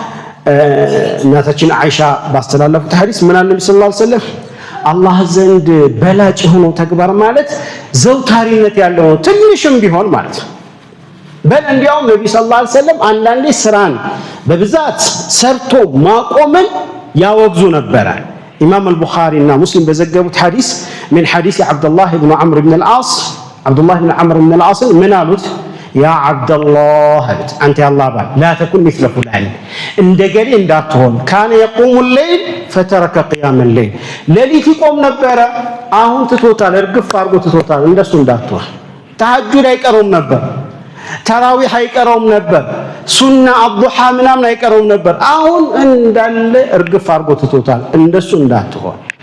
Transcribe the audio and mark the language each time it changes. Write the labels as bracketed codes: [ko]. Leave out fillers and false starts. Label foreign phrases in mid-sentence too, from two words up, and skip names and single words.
[am] እናታችን አይሻ ባስተላለፉት ሐዲስ ምን አለ ነብዩ [ar] صلى الله عليه وسلم [am] አላህ ዘንድ በላጭ ሆኖ ተግባር ማለት ዘውታሪነት ያለው ትንሽም ቢሆን ማለት ነው። በል እንዲያውም ነብዩ ሰለላሁ [ar] عليه وسلم [am] አንዳንዴ ስራን በብዛት ሰርቶ ማቆምን ያወግዙ ነበረ። ኢማም አልቡኻሪ እና ሙስሊም በዘገቡት ሐዲስ [ar] من حديث عبد الله بن عمرو بن العاص عبد الله بن عمرو بن العاص من قالت يا عبد الله انت يا الله بال لا تكن مثل فلان [am] እንደገሌ እንዳትሆን [ar] كان يقوم الليل فترك قيام الليل [am] ሌሊት ይቆም ነበር አሁን ትቶታል እርግፍ አድርጎ ትቶታል እንደሱ እንዳትሆን ተሐጁድ አይቀርም ነበር ተራዊህ አይቀርም ነበር ሱና አብዱሃ ምናምን አይቀርም ነበር አሁን እንዳለ እርግፍ አድርጎ ትቶታል እንደሱ እንዳትሆን